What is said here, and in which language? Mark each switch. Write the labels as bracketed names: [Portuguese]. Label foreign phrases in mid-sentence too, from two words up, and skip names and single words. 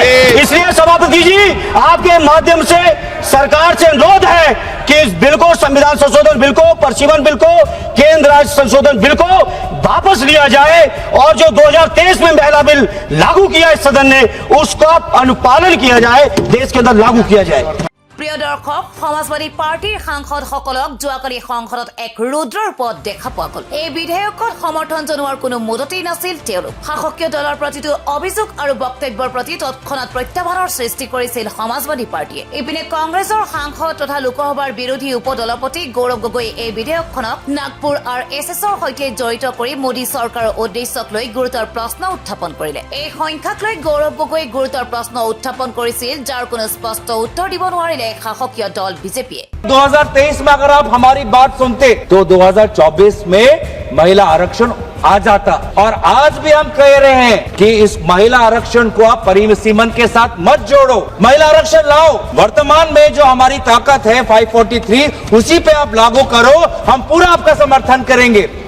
[Hindi] इसलिए सभापति जी, आपके माध्यम से सरकार से अनुरोध है कि इस बिल को, संविधान संशोधन बिल को, प्रशिवन बिल को, केंद्र राज्य संशोधन बिल को वापस लिया जाए, और जो 2023 में महिला बिल लागू किया इस सदन ने, उसका अनुपालन किया जाए, देश के अंदर लागू किया जाए। [Assamese] প্ৰিয় দৰ্শক সমাজবাদী পাৰ্টীৰ সাংসদসকলক যোৱাকালি সংসদত এক ৰুদ্ৰৰ পথ দেখা পোৱা গ'ল। এই বিধেয়কত সমৰ্থন জনোৱাৰ কোনো মুদতেই নাছিল তেওঁলোক। শাসকীয় দলৰ প্ৰতিটো অভিযোগ আৰু বক্তব্যৰ প্ৰতি তৎক্ষণাৎ প্ৰত্যাহ্বানৰ সৃষ্টি কৰিছিল সমাজবাদী পাৰ্টীয়ে। ইপিনে কংগ্ৰেছৰ সাংসদ তথা লোকসভাৰ বিৰোধী উপদলপতি গৌৰৱ গগৈয়ে এই বিধেয়কখনক নাগপুৰ RSSৰ সৈতে জড়িত কৰি মোদী চৰকাৰৰ উদ্দেশ্যক লৈ গুৰুতৰ প্ৰশ্ন উত্থাপন কৰিলে। এই সংখ্যাক লৈ গৌৰৱ গগৈয়ে গুৰুতৰ প্ৰশ্ন উত্থাপন কৰিছিল, যাৰ কোনো স্পষ্ট উত্তৰ দিব নোৱাৰিলে শাসকীয় দল বিজেপিয়ে। [Hindi] 2023 में अगर आप हमारी बात सुनते तो 2024 में महिला आरक्षण आ जाता। और आज भी हम कह रहे हैं कि इस महिला आरक्षण को आप परिसीमन के साथ मत जोड़ो, महिला आरक्षण लाओ। वर्तमान में जो हमारी ताकत है 543 उसी पे आप लागू करो, हम पूरा आपका समर्थन करेंगे।